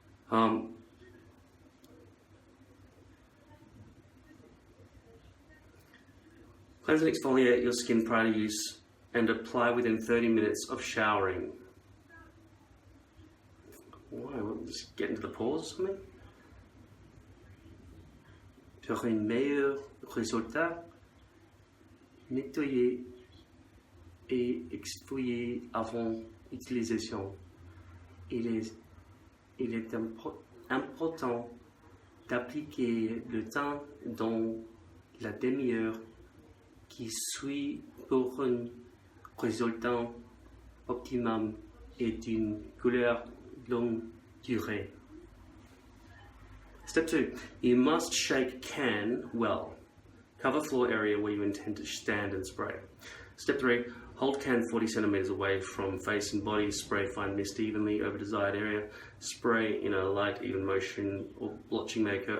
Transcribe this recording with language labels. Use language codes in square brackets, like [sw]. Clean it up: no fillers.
[en] Cleanse and exfoliate your skin prior to use and apply within 30 minutes of showering. Why? We'll just get into the pores or something? [fr] Pour un meilleur résultat, nettoyer et exfolier avant utilisation. Il est important d'appliquer le temps dans la demi-heure qui suit pour un résultat optimum et d'une couleur longue durée. [en] Step 2, you must shake can well. Cover floor area where you intend to stand and spray. Step 3, hold can 40 centimeters away from face and body. Spray fine mist evenly over desired area. Spray in a light, even motion or blotching maker.